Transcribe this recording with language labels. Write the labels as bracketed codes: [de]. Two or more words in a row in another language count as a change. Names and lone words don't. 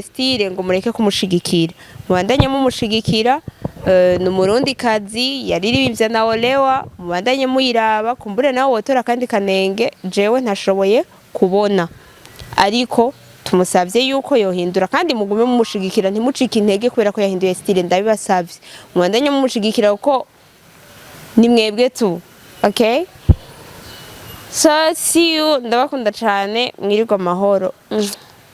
[rn] style ngo mureke kumushigikira mubandanye mumushigikira ni umurundi kazi yaririmbye na Olewa mubandanye muyiraba kumbure nawe wotora kandi kanenge jewe ntashoboye kubona ariko tumusavye yuko yohindura kandi mugume mumushigikira ntimucike intege kubera ko yahinduye style ndabibasavye mubandanye mumushigikira uko ni mwebwe tu [en] okay so see you [rn] ndabakunda cyane mwirirwa amahoro